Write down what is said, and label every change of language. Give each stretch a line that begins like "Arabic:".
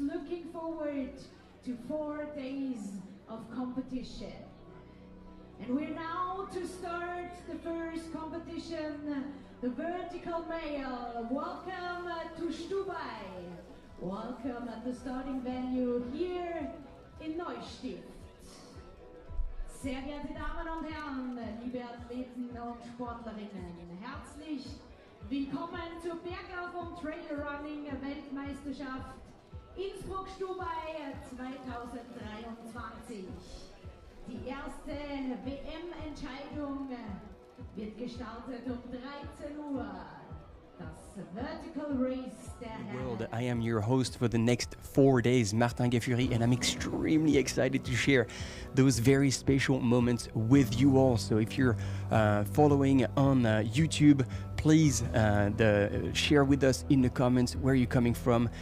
English: Looking forward to 4 days of competition. And we're now to start the first competition, the vertical male. Welcome to Stubai. Welcome at the starting venue here in Neustift.
German: Sehr geehrte Damen und Herren, liebe Athleten und Sportlerinnen, herzlich willkommen zur Bergauf- und Trailrunning Weltmeisterschaft Innsbruck-Stubai 2023. Die erste WM-Entscheidung wird gestartet um 13 Uhr. Das Vertical Race der Herren.
English: I am your host for the next 4 days, Martin Gaffuri, and I'm extremely excited to share those very special moments with you all. So if you're following on YouTube, please share with us in the comments where you're coming from.